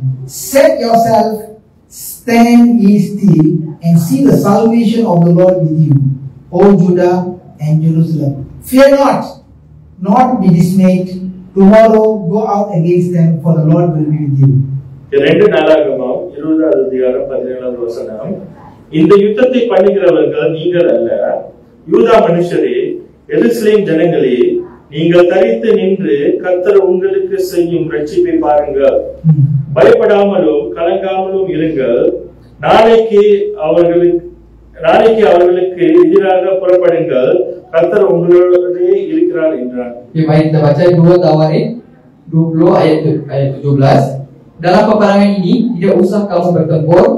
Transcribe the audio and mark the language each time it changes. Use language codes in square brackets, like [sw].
[en] Set yourself, stand ye still, and see the salvation of the Lord with you, O Judah and Jerusalem. Fear not, not be dismayed. Tomorrow go out against them, for the Lord will be with you. [ta] 2 நாளாகமம் 20வது அதிகாரம் 17வது வசனம். இந்த யுத்தத்தை பண்ணுகிறவர்கள் நீங்கள் அல்ல, யூதா மனுஷரே, எருசலேம் ஜனங்களே, நீங்கள் தரித்து நின்று கர்த்தர் உங்களுக்கு செய்யும் ரட்சிப்பை பாருங்கள். பயப்படாமலும் கலங்காமலும் இருங்கள். நாளைக்கு அவர்களுக்கு எதிராக புறப்படுங்கள். கர்த்தர் உங்களோடே இருக்கிறார் என்றார். [ms] Mari kita baca 2 Tawarik 20 ayat 17. Dalam peperangan ini tidak usah kamu bertempur.